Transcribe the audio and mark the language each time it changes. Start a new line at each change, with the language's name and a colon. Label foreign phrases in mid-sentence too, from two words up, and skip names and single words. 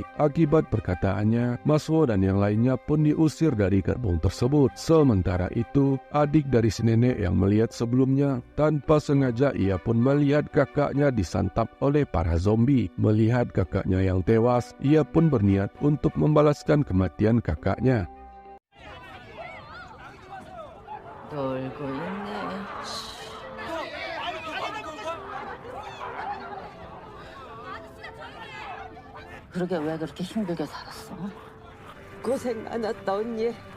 Indonesian: Akibat perkataannya, Mas Wo dan yang lainnya pun diusir dari gerbong tersebut. Sementara itu, adik dari si nenek yang melihat sebelumnya tanpa sengaja ia pun melihat kakaknya disantap oleh para zombie. Melihat kakaknya yang tewas, ia pun berniat untuk membalaskan kematian kakaknya.
Korean: 놀고 있네. 그러게 왜 그렇게 힘들게 살았어? 고생 많았다 언니.